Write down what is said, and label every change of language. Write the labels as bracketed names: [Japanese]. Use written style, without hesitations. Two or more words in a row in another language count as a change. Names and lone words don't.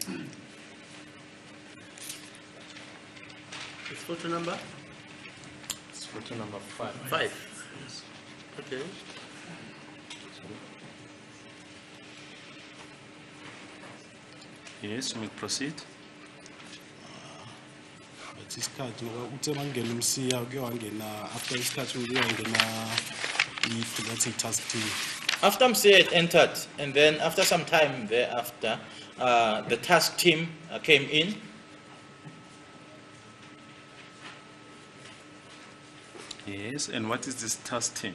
[English] It's photo number It's photo number 5. 5. Okay. Yes, we proceed. [North Ndebele] But isikhathi ngoba uthe mangena umsiya kuyangena after isikhathi kuyangena i- [English] freelance task team. After Msia had entered, and then after some time thereafter, the task team came in. Yes, and what is this task team?